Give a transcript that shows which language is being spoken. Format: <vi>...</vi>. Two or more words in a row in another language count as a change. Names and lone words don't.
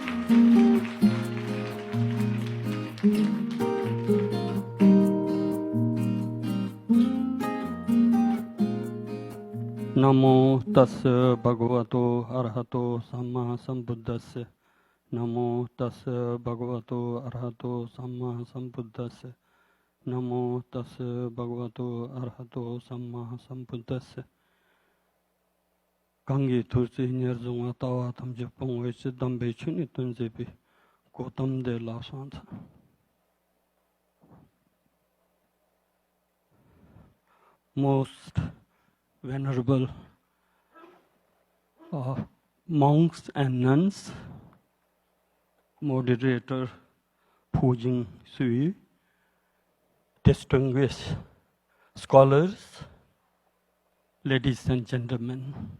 <pi>Namo tassa bhagavato arahato samma sambuddhassa. Namo tassa bhagavato arahato samma sambuddhassa. Namo tassa bhagavato arahato samma sambuddhassa. Gangi tursi nyerzunga tawa tamje pongwe se dambe chuni tunzebi gotam de la santa.</pi> <en>Most venerable monks and nuns, moderator Pujing Sui, distinguished scholars, ladies and gentlemen.</en>